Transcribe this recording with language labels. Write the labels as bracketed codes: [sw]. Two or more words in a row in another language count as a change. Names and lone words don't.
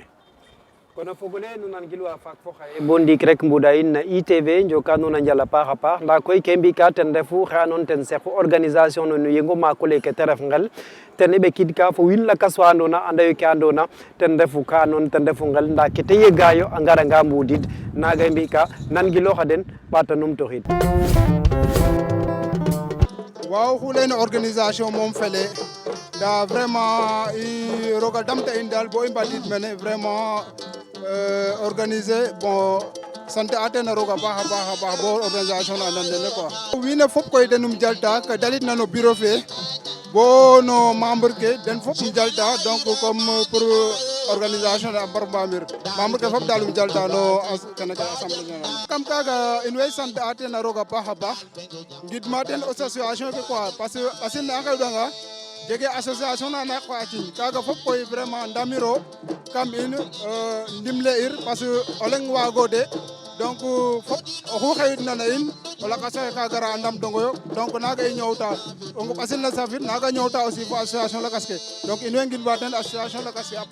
[srr] kono fogole nu nangilwa faak fo xaye bo ndiik rek mbuda in na ITV njoka nuun a njal a paax a paax ndaa koy ke mbi'ka ten refu xe andoona ten sequ organisation no no yengu maak oleke te ref ngel ten i ɓekidka fo wiin lakas wa andoona anda yo ke andoona ten refu ka andoona ten refu ngel ndaa ke te yegaayo a ngaranga mbudid naaga i mbi'ka nangilooxa den ɓaata numtoxiid waaw oxu layna organisation moom fele ndaa vraiment i roga damta in daal bo i mbadiid mene [fr] vraiment organiser bon [srr] sant a ten a roog a baax bo organisation na andan nene quoi wiin we fop koy denum jalta ke dalitna no bureau fe bo no membre ke den fop um jalta [fr] donc comme pour [srr] organisation ne a mbar mbamir membre ke fop daal um jalta no kene ke [fr] assemblée générale [srr] kam kaga in way sant a ten a roog a baax ngidma ten association ke [fr] quoi parce que [srr] asin ne a xewɗanga jege association na na qoya ciñ kaga fop koy vraiment ndamiro kam in ndimle ir [fr] parce que [srr] o leŋ waagode donc fop oxu xewitna na in o lakas oxe ka gara a ndamtongo yo donc naga i ñoowta o ɓasil na safit naga ñoowta aussi fo association lakas ke donc in way ngidma ten association lakas ke a